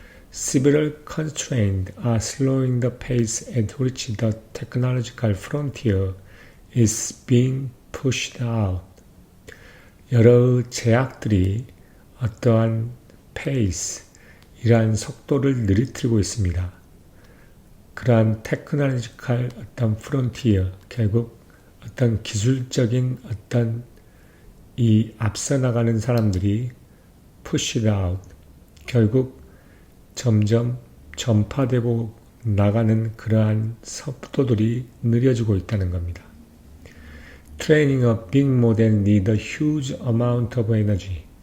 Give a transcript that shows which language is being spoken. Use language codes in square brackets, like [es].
[en] Several constraints are slowing the pace at which the technological frontier is being pushed out. [ko] 여러 제약들이 어떠한 pace, 이러한 속도를 느리뜨리고 있습니다. 그러한 테크놀로지컬 어떤 프론티어, 결국 어떤 기술적인 어떤 이 앞서 나가는 사람들이 [en] push it out, [ko] 결국 점점 전파되고 나가는 그러한 속도들이 느려지고 있다는 겁니다. [en] Training a big model needs a huge amount of energy.